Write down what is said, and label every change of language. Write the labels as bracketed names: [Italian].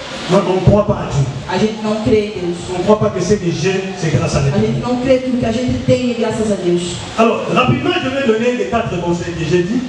[French] Non, on ne croit pas à Dieu. [Portuguese] A gente não crê em Deus. [French] On ne croit pas que ce que j'ai, c'est grâce à [Portuguese] A [French] l'Éternel. [Portuguese] gente não crê que o que a gente tem é graças a Deus. [French] Alors, rapidement, je vais donner les 4 conseils que j'ai dit